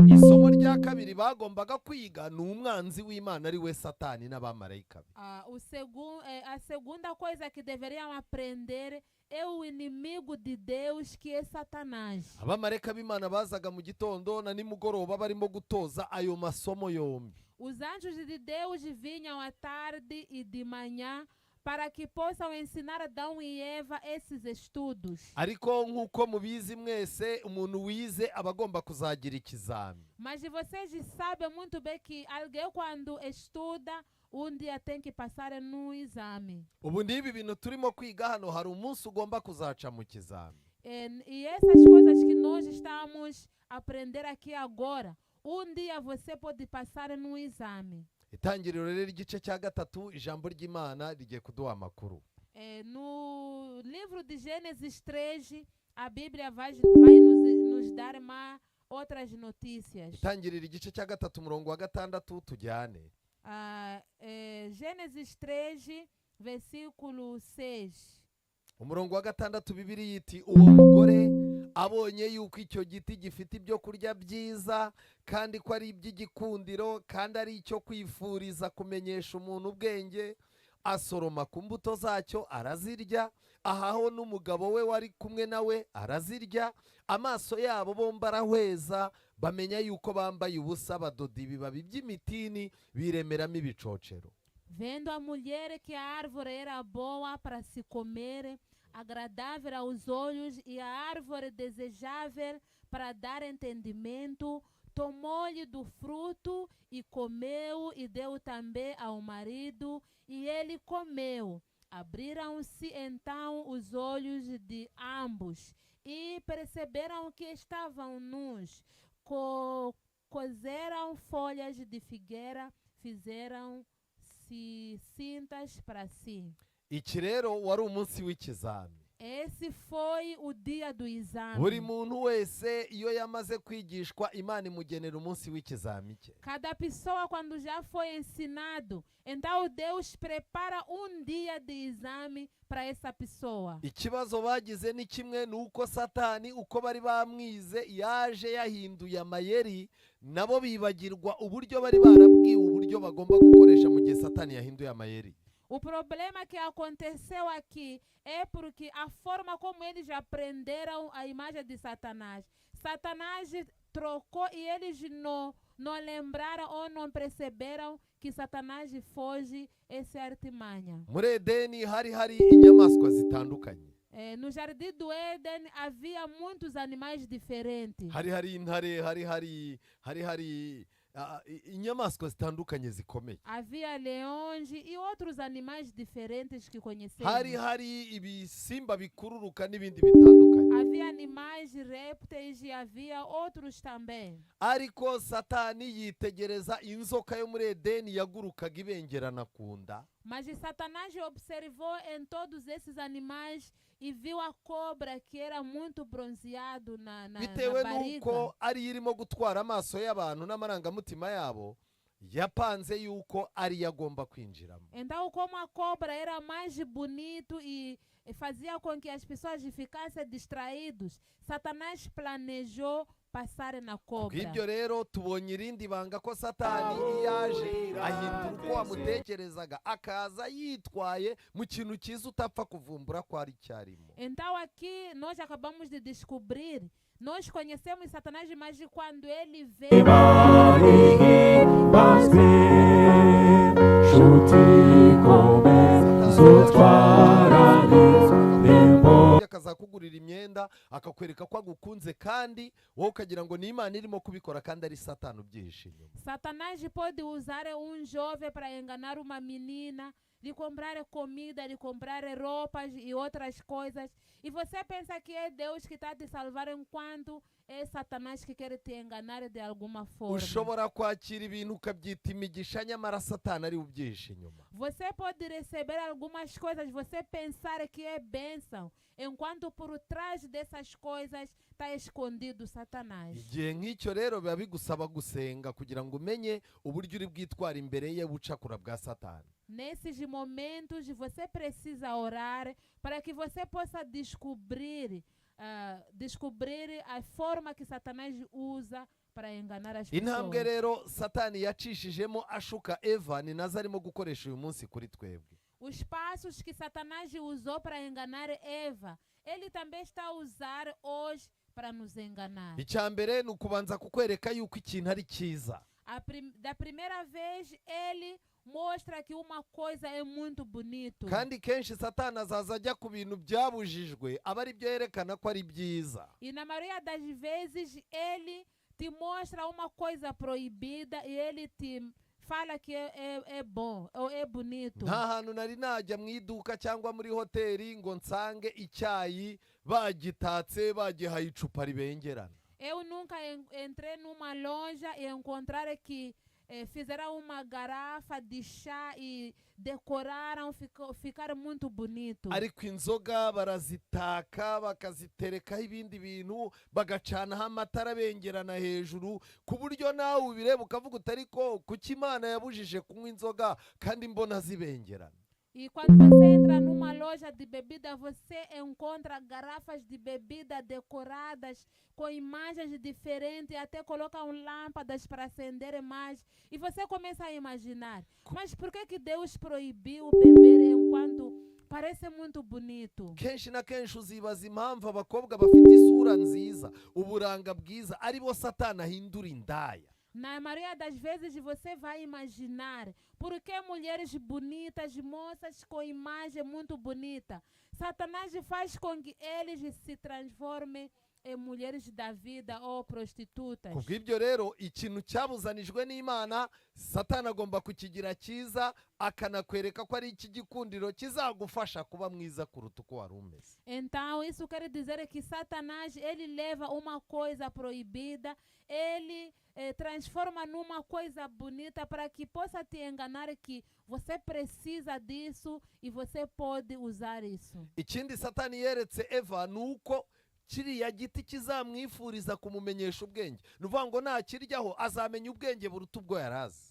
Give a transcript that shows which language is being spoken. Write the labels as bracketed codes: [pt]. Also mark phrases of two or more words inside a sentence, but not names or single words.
[rw] Isomo rya kabiri bagombaga kwiga ni umwanzi w'Imana ari we Satani n'abamarayika be. [pt] A segunda coisa que deveriam aprender é o inimigo de Deus, que é Satanás. [rw] Abamarayika b'Imana bazaga mu gitondo na nimugoroba barimo gutoza ayo masomo yombi. [pt] Os anjos de Deus vinham à tarde e de manhã para que possam ensinar Adão e Eva esses estudos. [rw] Ariko nk'uko mubizi mwese umuntu wize aba agomba kuzagira ikizami. [pt] Mas vocês sabem muito bem que alguém quando estuda dia tem que passar no exame. [rw] Ubu n'ibi bintu turimo kwiga hano hari umunsi ugomba kuzaca mu kizami. [pt] E essas coisas que nós estamos a aprender aqui agora, dia você pode passar no exame. [rw] Itangiriro rero igice cya gatatu ijambo ry'Imana rigiye kuduha amakuru. [pt] No livro de Gênesis 3, a Bíblia vai nos dar outras notícias. [rw] Itangiriro igice cya gatatu umurongo wa gatandatu tujyane. [pt] Gênesis 3, versículo 6. [rw] Umurongo wa gatandatu Bibiliya iti uwo mugore abonye yuko icyo giti gifite ibyo kurya byiza kandi ko ari iby'igikundiro kandi ari icyo kwifuriza kumenyesha umuntu ubwenge, asoroma ku mbuto zacyo arazirya, ahaho n'umugabo we wari kumwe nawe arazirya, amaso yabo bombi arahweza, bamenya yuko bambaye ubusa, badoda ibibabi by'imitini biremeramo ibicocero. [pt] Vendo a mulher que a árvore era boa para se comer, agradável aos olhos e a árvore desejável para dar entendimento, tomou-lhe do fruto e comeu e deu também ao marido, e ele comeu. Abriram-se então os olhos de ambos e perceberam que estavam nus. Cozeram folhas de figueira, fizeram-se cintas para si. [rw] iki rero wari umunsi w'ikizami. [pt] Esse foi o dia do exame. [rw] Buri muntu wese iyo yamaze kwigishwa Imana imugenera umunsi w'ikizami cye. [pt] Cada pessoa, quando já foi ensinado, então Deus prepara um dia de exame para essa pessoa. [rw] Ikibazo bagize ni kimwe nuko Satani uko bari bamwize yaje yahinduye amayeri, nabo bibagirwa uburyo bari barabwiwe uburyo bagomba gukoresha mu gihe Satani yahinduye amayeri. [pt] O problema que aconteceu aqui é porque a forma como eles aprenderam a imagem de Satanás. Satanás trocou e eles não lembraram ou não perceberam que Satanás foge essa artimanha. [rw] Muri Edeni hari inyamaswa zitandukanye. [pt] No jardim do Éden havia muitos animais diferentes. [rw] Hari intare, hari inyamaswa zitandukanye zikomeye. [pt] Havia leões e outros animais diferentes que conhecemos. [rw] Hari ibisimba bikururuka n'ibindi bitandukanye. [pt] Havia animais répteis e havia outros também. [rw] Ariko Satani yitegereza inzoka yo muri Edeni yagurukaga ibengerana ku nda. [pt] Mas Satanás observou em todos esses animais e viu a cobra que era muito bronzeado na [rw] Bitewe [pt] barriga. [rw] nuko ari irimo gutwara amaso y'abantu n'amarangamutima yabo, yapanze yuko ari yagomba kwinjiramo. [pt] Então, como a cobra era mais bonito e fazia com que as pessoas ficassem distraídos, Satanás planejou passar na cobra. [rw] Ibyo rero tubonye irindi banga ko Satani yaje ahindura uko wamutekerezaga akaza yitwaye mu kintu cyiza utapfa kuvumbura ko ari cyarimo. [pt] Então aqui nós acabamos de descobrir, nós conhecemos Satanás, mas quando ele veio [rw] akazakugurira imyenda akakwereka ko agukunze kandi wowe ukagira ngo ni Imana irimo kubikora kandi ari Satani ubyihishe inyuma. [pt] Satanás pode usar um jovem para enganar uma menina, lhe comprar comida, lhe comprar roupas e outras coisas. E você pensa que é Deus que está te salvar enquanto é Satanás que quer te enganar de alguma forma. [rw] Ushobora kwakira ibintu ukabyita imigisha nyamara Satani ari ubyihishe inyuma. [pt] Você pode receber algumas coisas, você pensar que é bênção, enquanto por trás dessas coisas está escondido Satanás. [rw] Igihe nk'icyo rero biba bigusaba gusenga kugira ngo umenye uburyo uri bwitwara imbere ye bucakura bwa Satani. [pt] Nesses momentos você precisa orar para que você possa descobrir a forma que Satanás usa para enganar as [rw] Intambwe [pt] pessoas. [rw] rero Satani yacishijemo ashuka Eva ni nazo arimo gukoresha uyu munsi kuri twebwe. [pt] Os passos que Satanás usou para enganar Eva, ele também está a usar hoje para nos enganar. [rw] Icyambere ni ukubanza kukwereka yuko ikintu ari cyiza. [pt] Da primeira vez ele mostra que uma coisa é muito bonito. [rw] Kandi kenshi Satani azaza ajya ku bintu byabujijwe aba ari byo yerekana ko ari byiza. [pt] E na maioria das vezes ele te mostra uma coisa proibida e ele te fala que é bom ou é bonito. [rw] Nta hantu nari najya mu iduka cyangwa muri hoteli ngo nsange icyayi bagitatse bagihaye icupa ribengerana. [pt] Eu nunca entrei numa loja e encontrar que fizeram uma garrafa de chá e decoraram, ficaram muito bonito. [rw] Ariko inzoga barazitaka bakaziterekaho ibindi bintu bagacanaho amatara bengerana hejuru ku buryo nawe ubireba ukavuga utariko kuki Imana yabujije kunywa inzoga kandi mbona zibengerana. [pt] E quando você entra numa loja de bebida, você encontra garrafas de bebida decoradas com imagens diferentes, até colocam lâmpadas para acender mais. E você começa a imaginar, mas por que Deus proibiu beber enquanto parece muito bonito? [rw] Kenshi na kenshi uzibaza impamvu abakobwa bafite isura nziza, uburanga bwiza, ari bo Satani ahindura indaya. [pt] Na maioria das vezes você vai imaginar por que mulheres bonitas, moças com imagem muito bonita, Satanás faz com que eles se transformem em mulheres da vida ou prostitutas. [rw] kubw'ibyo rero ikintu cyabuzanijwe n'Imana Satani agomba kukigira cyiza akanakwereka ko ari iki gikundiro kizagufasha kuba mwiza kuruta uko wari umeze. [pt] Então, isso quer dizer que Satanás, ele leva uma coisa proibida, ele transforma numa coisa bonita para que possa te enganar que você precisa disso e você pode usar isso. [rw] Ikindi Satani yeretse Eva nuko kiriya giti kizamwifuriza kumumenyesha ubwenge, ni ukuvuga ngo nakiryaho azamenya ubwenge buruta ubwo yari azi.